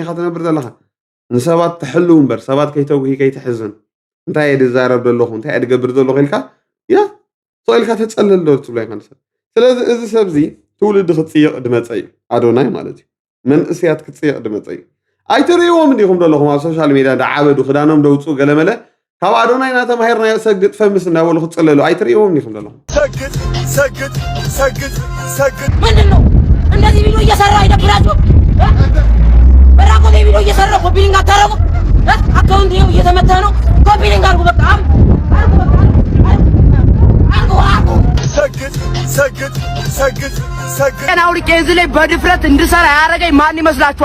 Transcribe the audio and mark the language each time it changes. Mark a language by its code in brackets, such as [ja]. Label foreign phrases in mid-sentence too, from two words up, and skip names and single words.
[ti] ኢኻ ትነብር ዘለኻ ንሰባት ትሕልው እምበር ሰባት ከይተውሂ ከይትሕዝን እንታይ እየ ድዛረብ ዘለኹ እንታይ እየ ድገብር ዘለኹ ኢልካ ያ ሰኢልካ ተፀለል ዶ ትብሎ ኢኻ ንሰብ ስለዚ እዚ ሰብዚ ትውልድ ክፅይቕ ድመፀ እዩ ኣዶናይ ማለት እዩ መንእስያት ክፅይቕ ድመፀ እዩ ኣይትርእይዎም እንዲኹም ዘለኹም ኣብ [en] social media [ti] እንዳዓበዱ ክዳኖም ደውፁ ገለመለ ካብ ኣዶናይ እናተማሂርና ሰግጥ ፈምስ እናበሉ ክፅለሉ ኣይትርእይዎም እንዲኹም ዘለኹም ሰግጥ [am] ምንድን ነው እንደዚህ ቪዲዮ እየሰራ አይደብራችሁ? በራቆ ቪዲዮ እየሰራ ኮፒሊንግ አታረጉ? አካውንት ይኸው እየተመታ ነው። ኮፒሊንግ አርጉ በቃ ሰግጥ አውልቄ እዚህ ላይ በድፍረት እንድሰራ ያደረገኝ ማን ይመስላችኋል?